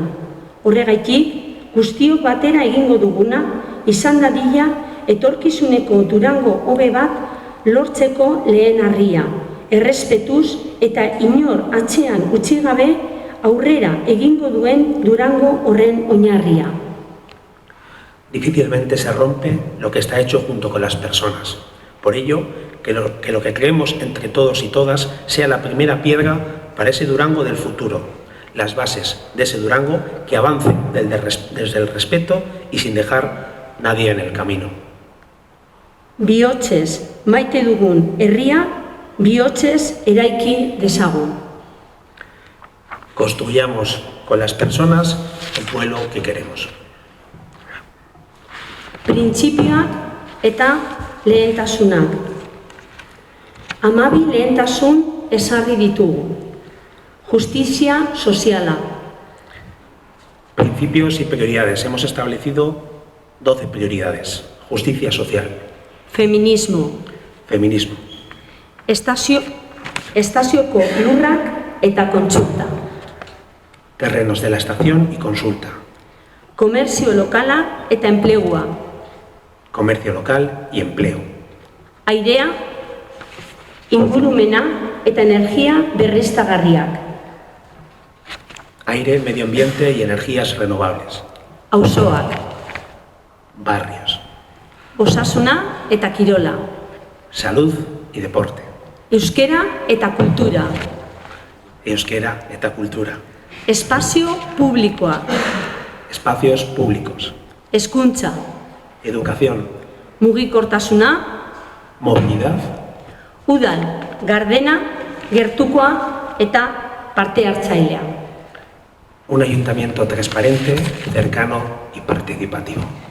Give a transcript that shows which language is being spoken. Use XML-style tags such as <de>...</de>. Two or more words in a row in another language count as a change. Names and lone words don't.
<eu>Horregaitik, guztiok batera egingo duguna, izan dadila etorkizuneko Durango hobe bat lortzeko lehen harria, errespetuz eta inor atzean utzi gabe aurrera egingo duen Durango horren oinarria.</eu> <es>Difícilmente se rompe lo que está hecho junto con las personas. Por ello, que lo que creemos entre todos y todas sea la primera piedra para ese Durango del futuro, las bases de ese Durango que avance desde el respeto y sin dejar nadie en el camino.</es> <eu>Bihotzez maite dugun herria, bihotzez eraiki dezagun.</eu> <es>Construyamos con las personas el pueblo que queremos.</es> <eu>Printzipioak eta lehentasunak. 12 lehentasun ezarri ditugu. Justizia soziala.</eu> <es>Principios y prioridades. Hemos establecido 12 prioridades. Justicia social.</es> <eu>Feminismo.</eu> <es>Feminismo.</es> <eu>Estazioko lurrak eta kontsulta.</eu> <es>Terrenos de la estación y consulta.</es> <eu>Komerzio lokala eta enplegua.</eu> <es>Comercio local y empleo.</es> <eu>Airea, ingurumena eta energia berriztagarriak.</eu> <es>Aire, medio ambiente y energías renovables.</es> <eu>Auzoak.</eu> <es>Barrios.</es> <eu>Osasuna eta kirola.</eu> <es>Salud y deporte.</es> <eu>Euskera eta kultura. Euskera eta cultura. Espazio publikoa.</eu> <es>Espacios públicos.</es> <eu>Hezkuntza.</eu> <es>Educación.</es> <eu>Mugikortasuna.</eu> <es>Movilidad.</es> <eu>Udal, gardena, gertukoa eta parte hartzailea.</eu> <es>Un ayuntamiento transparente, cercano y participativo.</es>